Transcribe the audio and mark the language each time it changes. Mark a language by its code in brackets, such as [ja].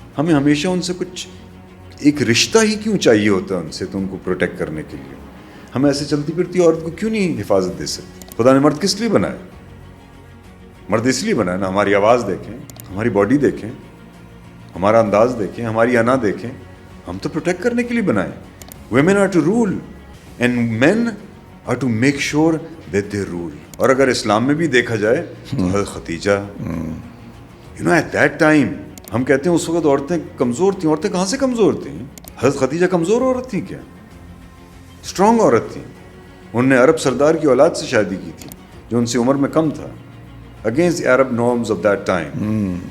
[ur] ہمیں ہمیشہ ان سے کچھ ایک رشتہ ہی کیوں چاہیے ہوتا ہے ان سے, تو ان کو پروٹیکٹ کرنے کے لیے. ہم ایسے چلتی پھرتی عورت کو کیوں نہیں حفاظت دے سکتے؟ خدا نے مرد کس لیے بنایا؟ مرد اس لیے بنایا نا, ہماری آواز دیکھیں, ہماری باڈی دیکھیں, ہمارا انداز دیکھیں, ہماری انا دیکھیں. ہم تو پروٹیکٹ کرنے کے لیے بنائے. [en] Women are to rule and men are to make sure that they rule. [ur] اور اگر اسلام میں بھی دیکھا جائے تو حضرت Khadija, [en] you know at that time, [ur] ہم کہتے ہیں اس وقت عورتیں کمزور تھیں. عورتیں کہاں سے کمزور تھیں؟ حضرت خدیجہ کمزور عورت تھیں کیا؟ اسٹرانگ عورت تھیں. انہوں نے عرب سردار کی اولاد سے شادی کی تھی جو ان سے عمر میں کم تھا, [en] Against Arab norms of that time.